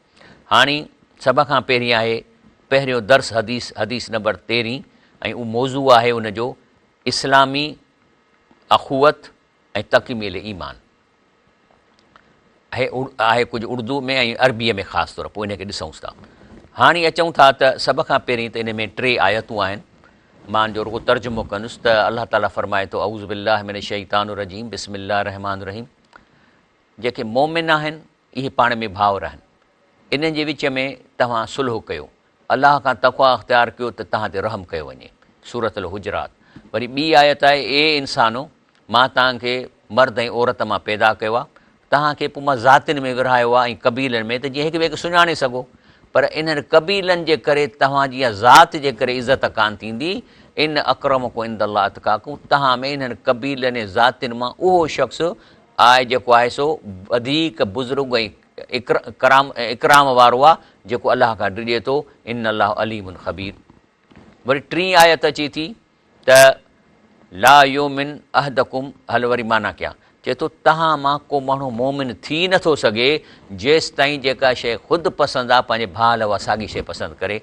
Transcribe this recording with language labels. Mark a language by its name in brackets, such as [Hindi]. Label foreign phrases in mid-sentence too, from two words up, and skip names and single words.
[Sindhi] हाणे सभ खां पहिरीं आहे पहिरियों दर्स हदीस नंबर 13 ऐं उहो मौज़ू आहे उनजो इस्लामी अख़ुवत ऐं तकमील ईमान। आहे कुझु उर्दू में ऐं अरबीअ में ख़ासि तौर पोइ इनखे ॾिसूं था। हाणे अचूं था त सभ खां पहिरीं त इन में 3 आयतूं आहिनि, मां जो रुगो तर्जुमो कंदुसि त अल्लाह ताला फरमाए थो [Arabic] أعوذ بالله من الشيطان الرجيم بسم الله الرحمن الرحيم. [Sindhi] जेके मोमिन आहिनि इहे पाण में भाउर आहिनि, इन जे विच में तव्हां सुलह कयो, अलाह खां तक़वा अख़्तियार कयो त तव्हां ते रहम कयो वञे। सूरत अल हुजरात। वरी ॿी आयत आहे ए इंसानो मां तव्हांखे मर्द ऐं औरत मां पैदा कयो आहे, तव्हांखे पोइ मां ज़ातियुनि में विरहायो आहे ऐं क़बीलनि में, त जीअं हिक ॿिए खे सुञाणे सघो। पर इन्हनि क़बीलनि जे करे तव्हांजी या ज़ात जे करे इज़त कान थींदी। [Arabic] إن أكرمكم عند الله أتقاكم, [Sindhi] तव्हां में इन्हनि क़बीलनि ऐं ज़ातियुनि मां उहो शख़्स आहे जेको आहे सो वधीक बुज़ुर्ग ऐं इकराम वारो आहे, जेको अलाह खां डिॼे थो। [Arabic] إن الله عليم خبير. [Sindhi] वरी 3 आयत अचे थी त [Arabic] لا يؤمن أحدكم, [Sindhi] हल वरी माना कयां, चए थो तव्हां मां को माण्हू मोमिन थी नथो सघे जेसि ताईं जेका शइ ख़ुदि पसंदि आहे पंहिंजे भाउ लाइ उहा साॻी शइ पसंदि करे।